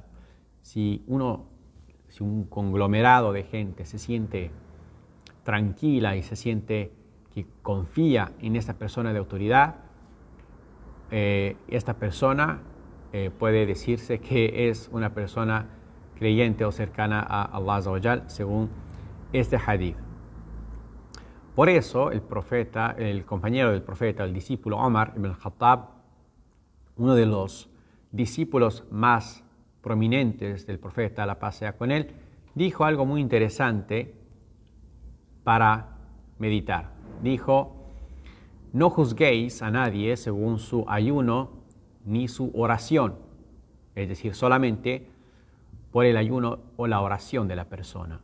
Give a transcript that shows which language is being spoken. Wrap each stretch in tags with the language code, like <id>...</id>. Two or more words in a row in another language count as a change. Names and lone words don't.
<es>Si un conglomerado de gente se siente tranquila y se siente que confía en esta persona de autoridad, esta persona puede decirse que es una persona creyente o cercana a</es> <ar>الله عز وجل,</ar> <es>según este hadith. Por eso el profeta, el compañero del profeta, el discípulo Omar ibn al-Khattab, uno de los discípulos más prominentes del profeta, la paz sea con él, dijo algo muy interesante para meditar. Dijo: no juzguéis a nadie según su ayuno ni su oración, es decir, solamente por el ayuno o la oración de la persona.</es>